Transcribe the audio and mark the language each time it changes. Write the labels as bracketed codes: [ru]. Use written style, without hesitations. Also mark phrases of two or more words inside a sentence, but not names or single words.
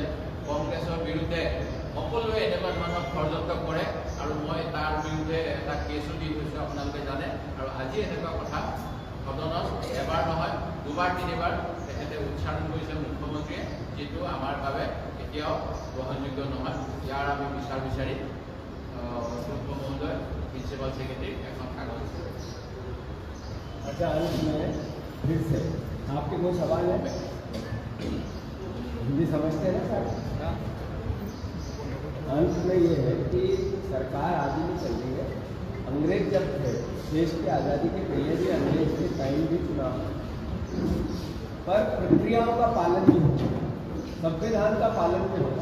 [as] কংগ্ৰেছৰ বিৰুদ্ধে সকলোৱে এনেকুৱা ধৰণৰ ষড়যন্ত্ৰ কৰে, আৰু মই তাৰ বিৰুদ্ধে এটা কেছো দি থৈছোঁ, আপোনালোকে জানে। আৰু আজি এনেকুৱা কথা সদনত এবাৰ নহয় 2বাৰ 3বাৰ তেখেতে উচ্চাৰণ কৰিছে মুখ্যমন্ত্ৰীয়ে, যিটো আমাৰ বাবে কেতিয়াও গ্ৰহণযোগ্য নহয়। ইয়াৰ আমি বিচাৰ বিচাৰি অধ্যক্ষ মহোদয় [en] principal secretary [as] এখন কাগজ। [hi] अच्छा, अंत में फिर से आपके कोई सवाल है? हिंदी समझते हैं ना सर? अंत में ये है कि सरकार आगे भी चल रही है। अंग्रेज जब थे, देश की आज़ादी के पहले भी अंग्रेज के टाइम भी चुनाव, पर प्रक्रियाओं का पालन नहीं होता, संविधान का पालन नहीं होता।